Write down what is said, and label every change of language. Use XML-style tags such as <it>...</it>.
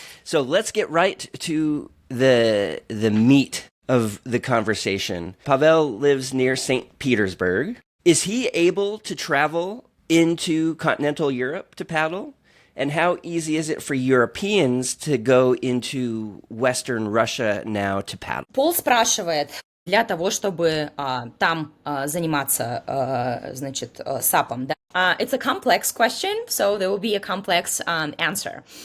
<en>So let's get right to the meat of the conversation. Pavel lives near St. Petersburg. Is he able to travel into continental Europe to paddle? And how easy is it for Europeans to go into Western Russia now to paddle?</en> <ru>Пол спрашивает, для того, чтобы там заниматься, значит, сапом, да?</ru> <en>It's a complex question, so there will be a complex answer.</en>